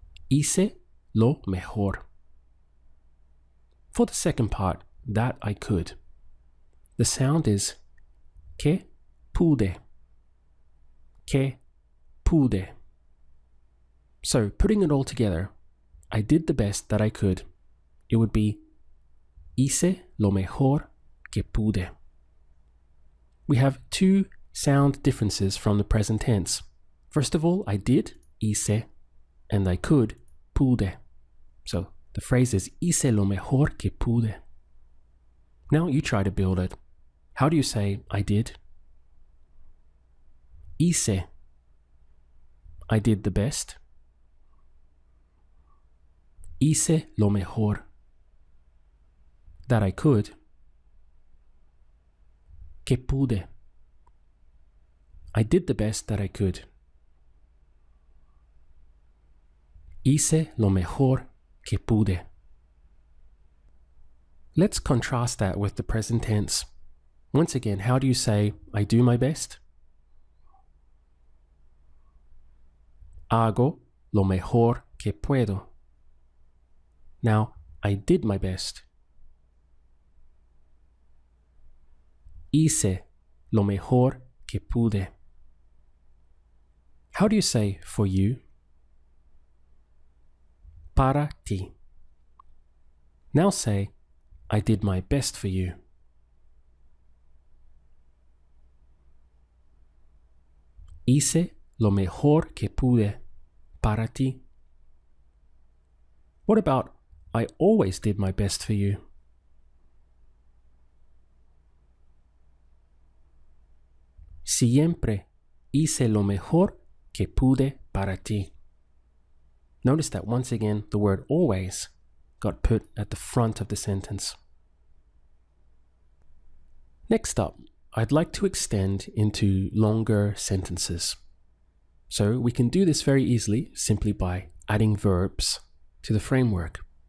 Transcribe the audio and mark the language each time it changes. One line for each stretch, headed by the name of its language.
Spanish: Hice lo mejor.
English: For the second part, that I could, the sound is
Spanish: que pude. Que pude.
English: So, putting it all together, I did the best that I could. It would be
Spanish: hice lo mejor que pude.
English: We have two sound differences from the present tense. First of all, I did, hice, and I could, pude. So, the phrase is
Spanish: hice lo mejor que pude.
English: Now you try to build it. How do you say I did? Hice. I did the best.
Spanish: Hice lo mejor
English: that I could.
Spanish: Que pude.
English: I did the best that I could.
Spanish: Hice lo mejor que pude.
English: Let's contrast that with the present tense. Once again, how do you say I do my best?
Spanish: Hago lo mejor que puedo.
English: Now, I did my best.
Spanish: Hice lo mejor que pude.
English: How do you say for you?
Spanish: Para ti.
English: Now say, I did my best for you.
Spanish: Hice lo mejor que pude para ti.
English: What about I always did my best for you?
Spanish: Siempre hice lo mejor que pude para ti.
English: Notice that once again, the word always got put at the front of the sentence. Next up, I'd like to extend into longer sentences. So we can do this very easily simply by adding verbs to the framework.